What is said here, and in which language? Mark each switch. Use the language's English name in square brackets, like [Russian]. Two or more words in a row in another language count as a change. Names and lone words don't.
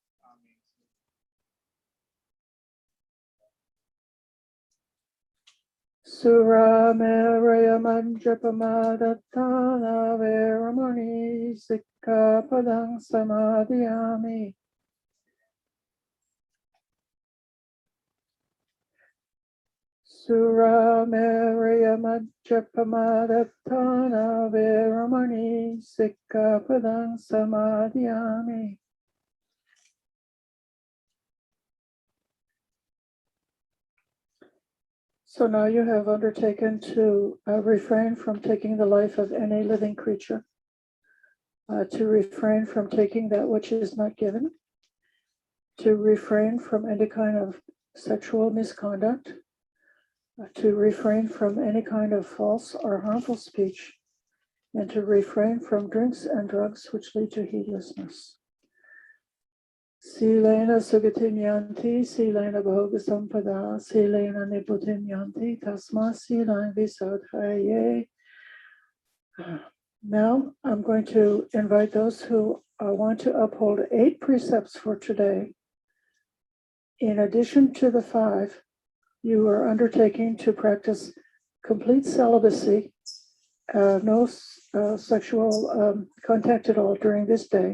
[Pali] Sura Meraya Manjapamadatana Veramani Sikkapadang Samadhiyami. Sura Meraya Manjapamadatana Veramani Sikkapadang Samadhiyami. [English] So now you have undertaken to refrain from taking the life of any living creature, to refrain from taking that which is not given, to refrain from any kind of sexual misconduct, to refrain from any kind of false or harmful speech, and to refrain from drinks and drugs which lead to heedlessness. [Pali] Silena sugatim yanti, silena bhoga sampada, silena niputim yanti, tasma silena visadhaye. [English] Now I'm going to invite those who want to uphold 8 precepts for today. In addition to the 5, you are undertaking to practice complete celibacy, no sexual contact at all during this day.